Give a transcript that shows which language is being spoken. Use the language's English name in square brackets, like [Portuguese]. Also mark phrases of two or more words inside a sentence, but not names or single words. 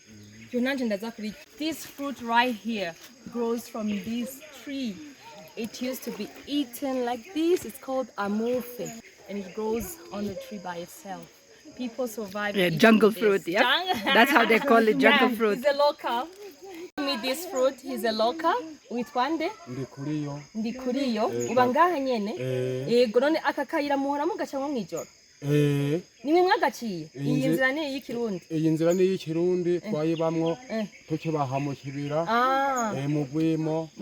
[English] This fruit right here grows from this tree. It used to be eaten like this. It's called amorphe, and it grows on the tree by itself. People survive. Yeah, eating jungle this. fruit, yeah. That's how they call it, jungle fruit. He's a local. Me this fruit. He's a local. [Rundi] Witwande? Ndikuriyo. Ubangaha nyene. Yego none aka kayira muhora mugacamwo mwijoro. Nimwe mwagaciye. Iyi nzira ni iy'ikirundi. Iyi nzira ni iy'ikirundi twayibamwo tukibaha mu Kibira mu Bwimo